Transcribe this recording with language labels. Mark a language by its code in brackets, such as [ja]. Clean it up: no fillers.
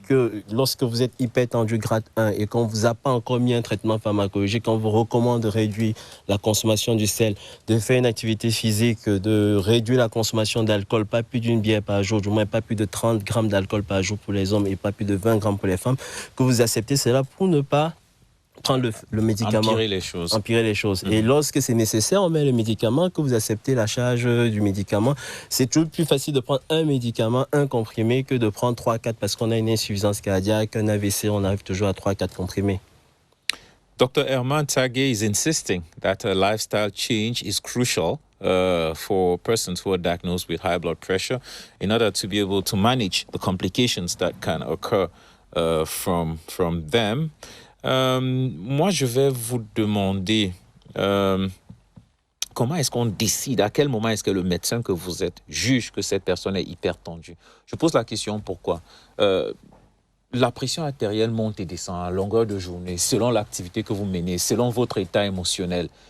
[fr] Que lorsque vous êtes hypertendu grade 1 et qu'on ne vous a pas encore mis un traitement pharmacologique, on vous recommande de réduire la consommation du sel, de faire une activité physique, de réduire la consommation d'alcool, pas plus d'une bière par jour, du moins pas plus de 30 grammes d'alcool par jour pour les hommes et pas plus de 20 grammes pour les femmes, que vous acceptez cela pour ne pas prendre le médicament. Empirer les choses. Et lorsque c'est nécessaire, on met le médicament, que vous acceptez la charge du médicament. C'est toujours plus facile de prendre un médicament, un comprimé, que de prendre 3-4 parce qu'on a une insuffisance cardiaque, un AVC, on arrive toujours à 3-4 comprimés. [en] Dr. Herman Tagé is insisting that a lifestyle change is crucial for persons who are diagnosed with high blood pressure in order to be able to manage the complications that can occur from them. [fr] Moi, je vais vous demander comment est-ce qu'on décide, à quel moment est-ce que le médecin que vous êtes juge que cette personne est hypertendue? Je pose la question pourquoi. La pression artérielle monte et descend à longueur de journée, selon l'activité que vous menez, selon votre état émotionnel.